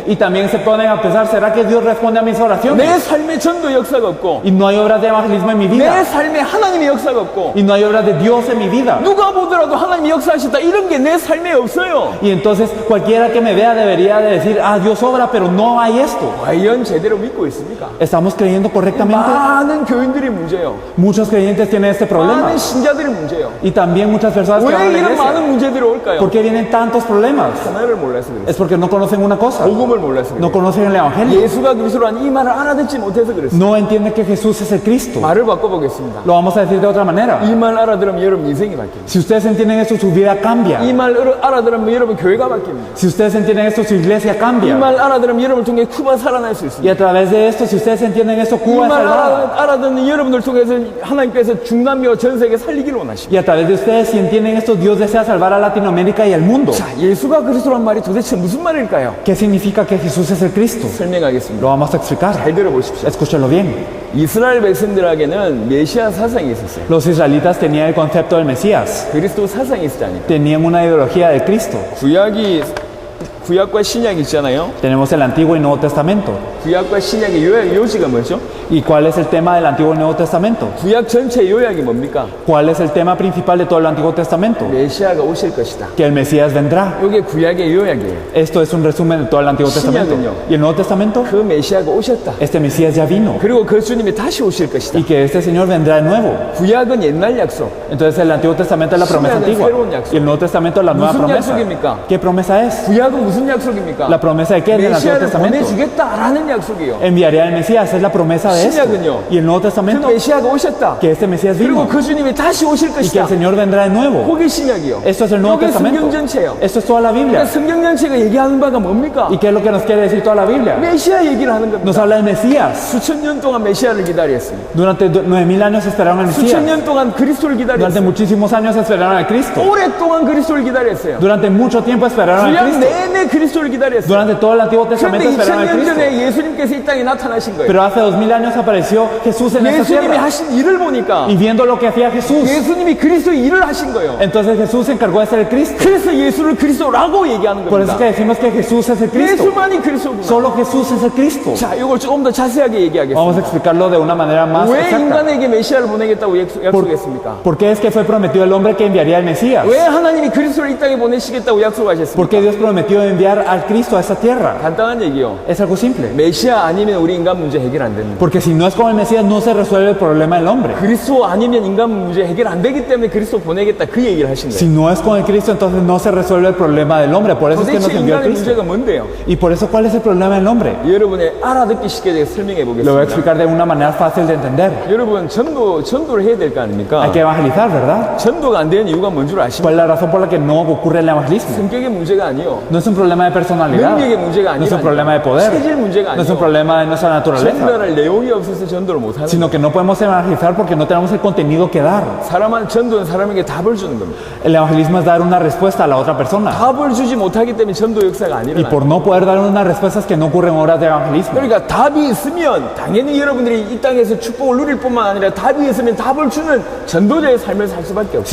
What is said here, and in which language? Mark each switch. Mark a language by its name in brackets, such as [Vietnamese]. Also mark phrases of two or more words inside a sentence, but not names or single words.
[Spanish] Y también se ponen a pensar, ¿será que Dios responde a mis oraciones? [Korean] 내 삶에 전도 역사가 없고. [Spanish] Y no hay obras de evangelismo en mi [Korean] 내 [Spanish] vida. [Korean] 삶에 하나님의 역사가 없고. [Spanish] Y no hay obras de Dios en mi vida. [Korean] 누가 보더라도 하나님이 역사하셨다 이런 게 내 삶에 없어요. [Spanish] Y entonces cualquiera que me vea debería de decir, Dios obra, pero no hay esto. [Korean] 과연 제대로 믿고 있습니까? [Spanish] ¿Estamos creyendo correctamente? [Korean] 많은 교인들이 문제예요. [Spanish] Muchos creyentes tienen este problema. [Korean] 많은 신자들이 문제예요. [Spanish] Y también muchas personas que van a [Korean] 왜 [Spanish] la [Korean] 이런 많은 [Spanish] iglesia. [Korean] 문제들이 올까요? [Spanish] ¿Por qué vienen tantos problemas? [Korean] 하나를 몰라서 그랬어요. [Spanish] Es porque no conocen una cosa. [Korean] 복음을 몰라서 [Spanish] No [Korean] 그래요. [Spanish] conocen el evangelio. [Korean] 예수가 그리스도라는 이 말을 알아듣지 못해서 그랬어요. [Spanish] No entienden que Jesús es el Cristo. [Korean] 말을 바꿔보겠습니다. [Spanish] Lo vamos a decir de otra manera. [Korean] 이 말 알아들으면 여러분 인생이 바뀝니다. [Spanish] Si ustedes entienden esto, su vida cambia. [Korean] 이 말 알아들으면 여러분 교회가 바뀝니다. [Spanish] Si ustedes entienden esto, su iglesia [Korean] 이 [Spanish] cambia. [Korean] 말 알아들으면 여러분을 통해 쿠바 살아날 수 [Spanish] Y [Korean] 있습니다. [Spanish] a través de esto, si ustedes entienden esto, [Korean] 이 [Spanish] Cuba es [Korean] 말 [Spanish] salvada. [Korean] 알아듣는 여러분들 통해서 하나님께서 중남미와 전 세계 살리기를 원하십니다. [Spanish] Y a través de ustedes, si entienden esto, Dios desea salvar a Latinoamérica y al mundo. [Korean] 자, 예수가 그리스도란 말이 도대체 무슨 말일까요? [Spanish] ¿Qué significa que Jesús es el Cristo? [Korean] 설명하겠습니다. [Spanish] Lo vamos a explicar. [Korean] 잘 들어보십시오. [Spanish] Escúchalo bien. [Korean] 이스라엘 백성들에게는 메시아 사상이 있었어요. [Spanish] Los israelitas tenían el concepto del Mesías. [Korean] 그리스도 사상이 있었다니까. [Spanish] Tenían una ideología del Cristo. [Korean] 구약과 신약이 있잖아요. [Spanish] Tenemos el Antiguo y Nuevo Testamento. [Korean] 구약과 신약의 요지가 뭐죠? [Spanish] ¿Y cuál es el tema del Antiguo y Nuevo Testamento? [Korean] 구약 전체 요약이 뭡니까? [Spanish] ¿Cuál es el tema principal de todo el Antiguo Testamento? [Korean] 메시아가 오실 것이다. [Spanish] Que el Mesías vendrá. [Korean] 이게 구약의 요약이에요. [Spanish] Esto es un resumen de todo el Antiguo Testamento. [Korean] 신약은요? [Spanish] ¿Y el Nuevo Testamento? [Korean] 그 메시아가 오셨다. [Spanish] Este Mesías ya vino. [Korean] 그리고 그 주님이 다시 오실 것이다. [Spanish] Y que este Señor vendrá de nuevo. [Korean] 구약은 옛날 약속. [Spanish] Entonces el Antiguo Testamento es la promesa [Korean] 신약은 [Spanish] antigua. [Korean] 새로운 약속. [Spanish] Y el Nuevo Testamento es la nueva [Korean] 무슨 [Spanish] promesa. [Korean] 약속입니까? [Spanish] ¿Qué promesa es? [Korean] 구약은 무슨 약속입니까? [Spanish] ¿La promesa de qué es del Antiguo [Korean] 메시아를 [Spanish] Testamento? [Korean] 보내주겠다라는 약속이에요. [Spanish] Enviaría al Mesías, es la promesa de esto. [Korean] 신약은요? [Spanish] Y el Nuevo [Korean] 그 [Spanish] Testamento, [Korean] 메시아가 오셨다. [Spanish] que este Mesías [Korean] 그리고 [Spanish] vino. [Korean] 그 주님이 다시 오실 [Spanish] Y que [Korean] 것이다. [Spanish] el Señor vendrá de nuevo. [Korean] 그게 신약이요. [Spanish] Esto es el Nuevo [Korean] 이게 성경 [Spanish] Testamento. [Korean] 전체예요. [Spanish] Esto es toda la Biblia. [Korean] 그러니까 성경 전체가 얘기하는 바가 뭡니까? [Spanish] ¿Y qué es lo que nos quiere decir toda la Biblia? [Korean] 메시아 얘기를 하는 [Spanish] Nos [Korean] 겁니다. [Spanish] habla del Mesías. [Korean] 수천 년 동안 메시아를 기다렸습니다. [Spanish] Durante 9,000 años esperaron al [Korean] 수천 [Spanish] Mesías. [Korean] 년 동안 그리스도를 [Spanish] Durante [Korean] 기다렸어요. [Spanish] muchísimos años esperaron al Cristo. [Korean] 오랫동안 그리스도를 기다렸어요. [Spanish] Durante mucho tiempo esperaron al [Korean] 구약 [Spanish] Cristo. [Korean] 내내 그리스도를 기다렸어요. [Spanish] Durante todo el Antiguo [Korean] 그런데 [Spanish] Testamento esperaron al [Korean] 2000년 [Spanish] Cristo. [Korean] 전에 예수님께서 이 땅에 나타나신 거예요. [Spanish] Pero hace 2000 años apareció Jesús en esta [Korean] 예수님이 [Spanish] tierra. [Korean] 하신 일을 보니까 [Spanish] Y viendo lo que hacía Jesús, [Korean] 예수님이 그리스도의 일을 하신 거예요. [Spanish] entonces Jesús se encargó de ser el Cristo. [Korean] 그래서 예수를 그리스도라고 얘기하는 [Spanish] Por eso [Korean] 겁니다. [Spanish] que decimos que Jesús es el Cristo. [Korean] 예수만이 그리스도구나. [Spanish] Solo Jesús es el Cristo. [Korean] 자, 이걸 조금 더 자세하게 [Spanish] Vamos a [Korean] 얘기하겠습니다. [Spanish] explicarlo de una manera más [Korean] 왜 [Spanish] exacta. [Korean] 인간에게 메시아를 보내겠다고 약속했습니까? [Spanish] ¿Por qué es que fue prometido el hombre que enviaría al Mesías? [Korean] 왜 하나님이 그리스도를 이 땅에 보내시겠다고 [Spanish] ¿Por [Korean] 약속하셨습니까? [Spanish] qué Dios prometió enviar al Cristo a esta tierra? [Korean] 간단한 얘기요. [Spanish] Es algo simple. [Korean] 메시아 아니면 우리 인간 문제 해결 안 됩니다. [Spanish] Porque si no es con el Mesías no se resuelve el problema del hombre. [Korean] 그리스도 아니면 인간 문제 해결 안 되기 때문에 그리스도 보내겠다 그 얘기를 하신 [Spanish] Si [Korean] 거예요. [Spanish] no es con el Cristo entonces no se resuelve el problema del hombre. Por eso es que nos [Korean] 도대체 [Spanish] envió al [Korean] 인간의 [Spanish] Cristo. [Korean] 문제가 뭔데요? [Spanish] Y por eso ¿cuál es el problema del hombre? [Korean] 여러분의 알아듣기 쉽게 제가 설명해 [Spanish] Lo voy a [Korean] 보겠습니다. [Spanish] explicar de una manera fácil de entender. [Korean] 여러분 전도를 해야 될 거 아닙니까? [Spanish] Hay que evangelizar, ¿verdad? [Korean] 전도가 안 되는 이유가 뭔 줄 아십니까? [Spanish] ¿Cuál es la razón por la que no ocurre el evangelismo? [Korean] 성격의 문제가 아니요. [Spanish] No es un problema de personalidad. [Korean] 능력의 문제가 [Spanish] No es un [Korean] 아니라 [Spanish] problema de poder. [Korean] 체질 문제가 [Spanish] No es un [Korean] 아니요. [Spanish] problema de nuestra naturaleza. [Korean] 전달할 내용이 없어서 전도를 못 하는 거예요. [Spanish] Sino que no podemos evangelizar porque no tenemos el contenido que dar. [Korean] 전도는 사람에게 답을 주는 겁니다. [Spanish] El evangelismo es dar una respuesta a la otra persona. [Korean] 답을 주지 못하기 때문에 전도 역사가 안 [Spanish] Y [Korean] 일어나요. [Spanish] por no poder dar unas respuestas que no ocurren en horas de evangelismo. [Korean] 그러니까 답이 있으면 당연히 여러분들이 이 땅에서 축복을 누릴 뿐만 아니라 답이 있으면 답을 주는 전도자의 삶을 살 수밖에 없어요.